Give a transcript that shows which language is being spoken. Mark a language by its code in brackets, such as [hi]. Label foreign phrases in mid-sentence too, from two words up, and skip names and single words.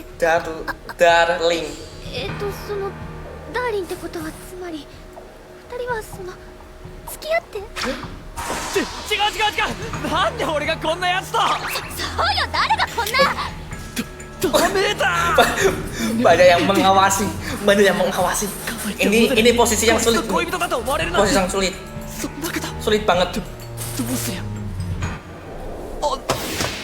[ja] Darling. そのダーリンってことはつまり二人はその付き合って。違うなんで俺がこんなやつと。そうよ、誰がこんな。ダメだ。 [id] Banyak yang mengawasi. Ini posisi yang sulit. [ja] 恋人だと思われるなんて。 [id] Posisi yang sulit. [ja] そんなこと [id] Sulit banget. [ja] どうすりゃ。